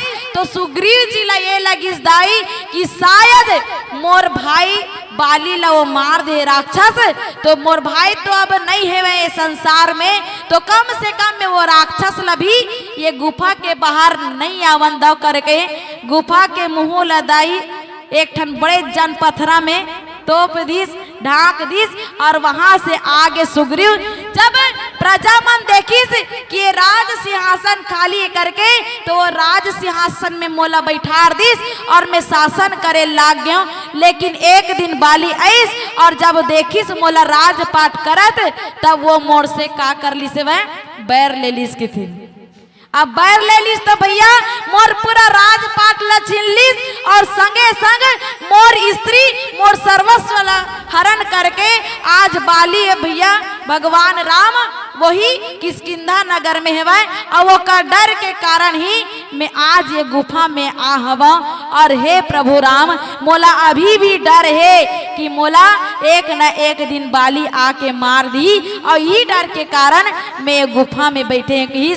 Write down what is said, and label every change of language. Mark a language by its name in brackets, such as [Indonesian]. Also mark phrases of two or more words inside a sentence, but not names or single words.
[Chhattisgarhi] तो सुग्रीव जी ला ये लगिस दाई कि शायद मोर भाई बाली ला वो मार दे राक्षस, तो मोर भाई तो अब नहीं है वह संसार में, तो कम से कम में वो राक्षस ला भी ये गुफा के बाहर नहीं आवन दो करके गुफा के मुंह ला दाई एक ठन बड़े जन पथरा में तोप दीस ढाक दीस। और वहां से आगे सुग्रीव जब प्रजा मन देखिस कि ये राज सिंहासन खाली करके, तो वो राज सिंहासन में मोला बैठार दीस और मैं शासन करे लाग गयो। लेकिन एक दिन बाली आईस और जब देखिस मोला राजपाट करत, तब वो मोर से का कर ली से वह बैर ले लीस की थी। अब बैर ले लीस तो भैया मोर पूरा राजपाट ला छीन लीस और संगे संग मोर स्त्री मोर सर्वस्व ला हरण करके आज बाली है भैया भगवान राम वही किष्किंधा नगर में है और वो का डर के कारण ही मैं आज ये गुफा में आ हवा। और हे प्रभु राम मोला अभी भी डर है कि मोला एक न एक दिन बाली आके मार दी, और यही डर के कारण मैं गुफा में बैठे किस।